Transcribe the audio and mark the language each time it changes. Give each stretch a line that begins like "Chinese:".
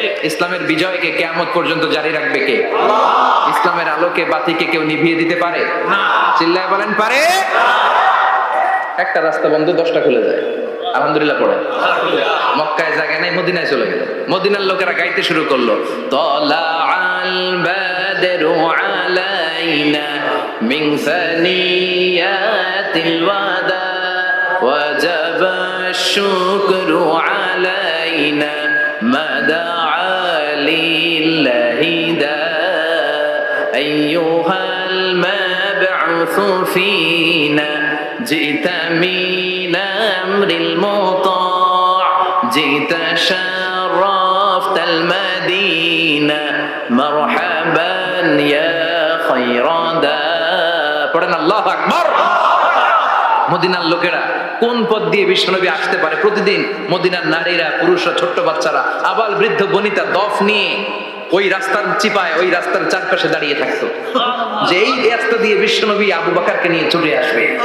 Bangla: ইসলামের বিজয়কে কিয়ামত পর্যন্ত জারি রাখবে কে? ইসলামের আলোকে বাতিকে কেউ নিভিয়ে দিতে পারে? চিল্লায় বলেন পারে? একটা রাস্তা বন্ধ, 10টা খুলে যায়। আলহামদুলিল্লাহ পড়ে। মক্কায় জায়গা নাই, মদিনায় চলে গেল। মদিনার লোকেরা গাইতে শুরু করলো, তলা আল
Arabic: البدر علينا من ثنيات الوداع وجب الشكر علينا ما دعا لله داع أيها المبعوث فينا جئت من أمر المطاع جئت شرفت المدينة مرحبا يا خير داع
Bangla: পড়েন আল্লাহু আকবার। মদিনার লোকেরা কোন পথ দিয়ে বিশ্বনবী আসতে পারে? প্রতিদিন মদিনার নারীরা, পুরুষরা, ছোট্ট বাচ্চারা, আবাল বৃদ্ধ বনিতা দফ নিয়ে ওই রাস্তার চিপায়, ওই রাস্তার চারপাশে দাঁড়িয়ে থাকতো যে এই রাস্তা দিয়ে বিশ্বনবী আবু বকরকে নিয়ে ছুটে আসবে।